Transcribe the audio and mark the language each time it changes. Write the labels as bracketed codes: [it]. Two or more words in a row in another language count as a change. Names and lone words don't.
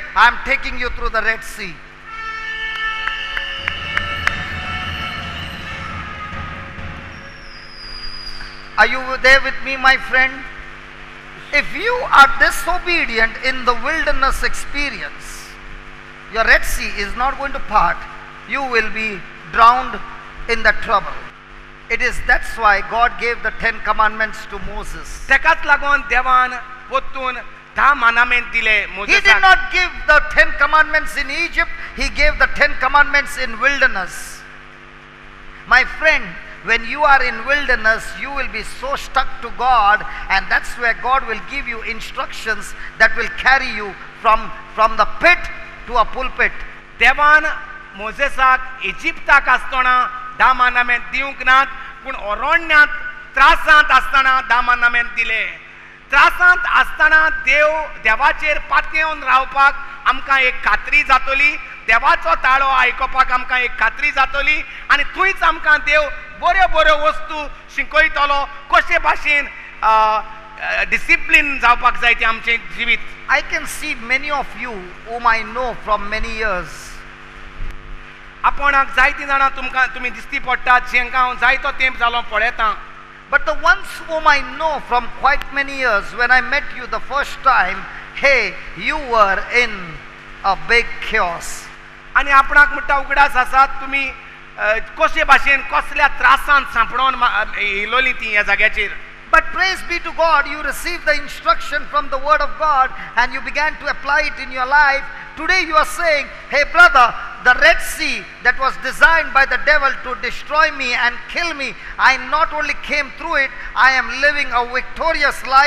[en] I'm taking you through the Red Sea. Are you there with me, my friend? If you are disobedient in the wilderness experience, your Red Sea is not going to part. You will be drowned in the trouble. That's why God gave the 10 commandments to Moses. [kok] तेकाच लागून देवान वतून 10 मानामेंट दिले [en] He [kok] मोसेसाक. [en] did not give the 10 commandments in Egypt. He gave the 10 commandments in wilderness. My friend, when you are in wilderness, you will be so stuck to God, and that's where God will give you instructions that will carry you from the pit to a pulpit. [kok] देवान मोसेसाक इजिप्ताक आसतना 10 मानामेंट दिवंक नात, पूण अरण्यांत त्रासांत आसतना 10 मानामेंट दिले. त्रासांत आसतना देवाचेर पातयेवन रावपाक आमकां एक खात्री जातली, देवाचो ताळो आयकपाक आमकां एक खात्री जातली, आनी थंयच आमकां देव बऱ्यो बऱ्यो वस्तू शिकयतलो, कशे भाशेन डिसिप्लीन जावपाक जाय तें आमचें जिवीत. [en] I can see many of you whom I know from many years. [kok] आपणाक जायतीं जाणां तुमी दिसती पडटात, जेंकां हांव जायतो तेंप जालो पळयतां. [en] But the ones whom I know from quite many years, when I met you the first time, hey, you were in a big chaos. [kok] आनी आपणाक म्हणटा उगडास आसात, तुमी कशे भाशेन कसल्या त्रासांत सांपडोन येयलोलीं तीं ह्या जाग्याचेर. [en] But praise be to God, you received the instruction from the word of God and you began to apply it in your life. Today you are saying, hey brother, the Red Sea that was designed by the devil to destroy me and kill me, I not only came through it, I am living a victorious life.